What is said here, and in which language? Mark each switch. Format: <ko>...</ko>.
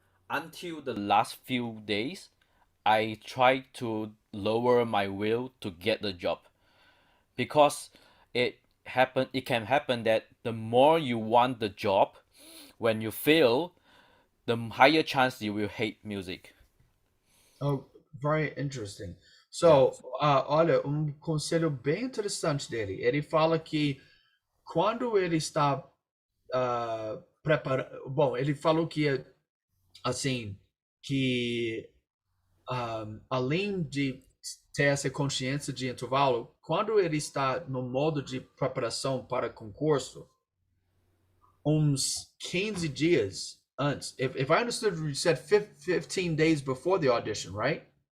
<en>Until the last few days, I try to lower my will to get the job, because it can happen that the more you want the job, when you fail, the higher chance you will hate music. Oh, very interesting. So,</en> <pt>olha, conselho bem interessante dele. Ele fala que quando ele está preparando. Bom, ele falou que, assim, que além de ter essa consciência de intervalo, quando ele está no modo de preparação para concurso, uns 15 dias antes.</pt> <en>If I understood, you said 15 days before the audition, right?</en>